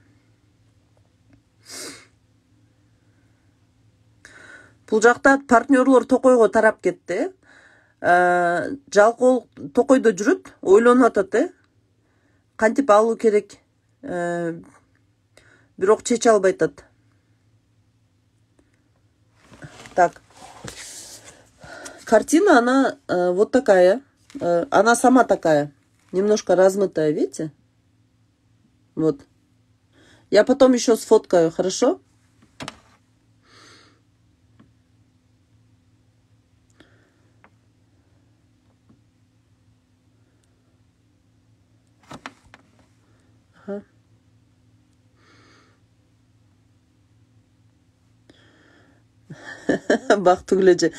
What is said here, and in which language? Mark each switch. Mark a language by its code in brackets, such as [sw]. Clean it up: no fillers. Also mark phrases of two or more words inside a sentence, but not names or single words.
[ky] Бул жакта партнерлор Токойго тарап кетти. Жалкоо Токойдо жүрүп, ойлонуп атат, кантип алуу керек. Бирок чече албай атат. [ru] Так. Картина, она вот такая. Она сама такая. Немножко размытая, видите? Вот. Я потом еще сфоткаю, хорошо? Ага. [ky] Бактыгүл эже.